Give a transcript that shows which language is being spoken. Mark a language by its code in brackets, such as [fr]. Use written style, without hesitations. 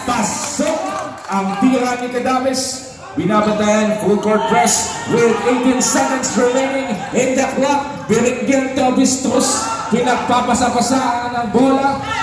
[tl] Pasok ang tira ni Cadavis. Binabantayan, [en] full court press with 18 seconds remaining in the clock. Beringel to Bistos. [tl] Pinagpapasa-pasaan ang bola.